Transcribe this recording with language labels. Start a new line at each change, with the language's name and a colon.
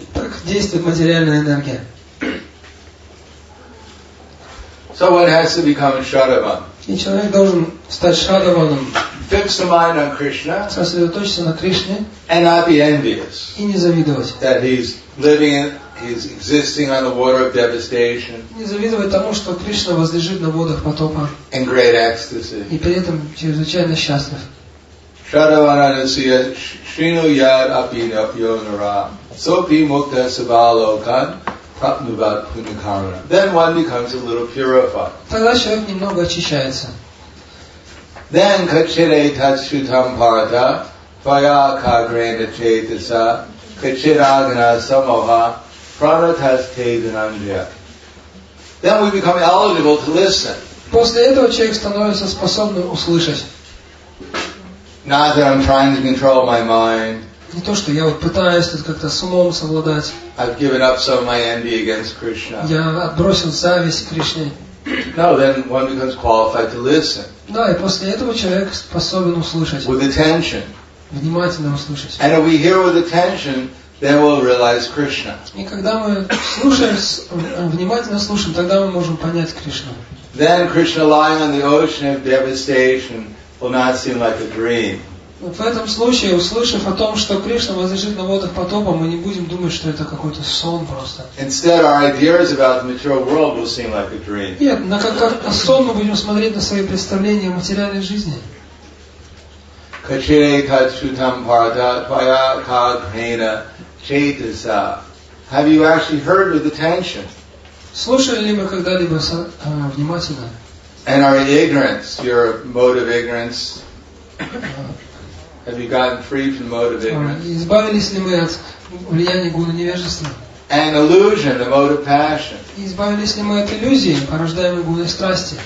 Russian: Так действует материальная энергия.
English: So one has to become Shadavan.
Russian: И человек должен стать шадаваном,
English: Fix the mind on Krishna
Russian: сосредоточиться на Кришне
English: and not be envious
Russian: и не завидовать.
English: that he's existing on the water of devastation
Russian: Не завидовать тому, что Кришна возлежит на водах потопа
English: in great ecstasy.
Russian: и при этом чрезвычайно счастлив.
Sanskrit: Shadavananasya shrinu yad api yonara sopi mukta savalokan prapnuvat punakarana.
English: Then one becomes a little purified.
Russian: Тогда человек немного очищается.
Sanskrit: Then kachire tatshutam parata tvaya kagrena chetasa kachiragana samoha pranatas tedanandya.
English: Then we become eligible to listen.
Russian: После этого человек становится способным услышать.
English: Not that I'm trying to control my mind.
Russian: Не то, что я вот пытаюсь тут как-то с умом совладать.
English: I've given up some of my envy against Krishna.
Russian: Я отбросил зависть к Кришне.
English: No, then one becomes qualified to listen.
Russian: Да, и после этого человек способен услышать.
English: With attention.
Russian: Внимательно услышать.
English: And if we hear with attention, then we'll realize Krishna.
Russian: И когда мы слушаем, внимательно слушаем, тогда мы можем понять Кришну.
English: Then Krishna lying on the ocean of devastation will not seem like a dream.
Russian: Вот в этом случае, услышав о том, что Кришна возлежит на водах потопа, мы не будем думать, что это какой-то сон просто.
English: Instead, our ideas about the material world will seem like a dream.
Russian: Нет, как на сон мы будем смотреть на свои представления о материальной жизни.
Sanskrit: Kachire tatshutam parata tvaya kagrena chetasa.
English: Have you actually heard with attention?
Russian: Слушали ли мы когда-либо внимательно?
English: And our ignorance, your mode of ignorance, have you gotten free from mode of ignorance?
Russian: Избавились ли мы от влияния гуна невежества?
English: And illusion, the mode of passion.
Russian: Избавились ли мы от иллюзии, порождаемой гуной страсти?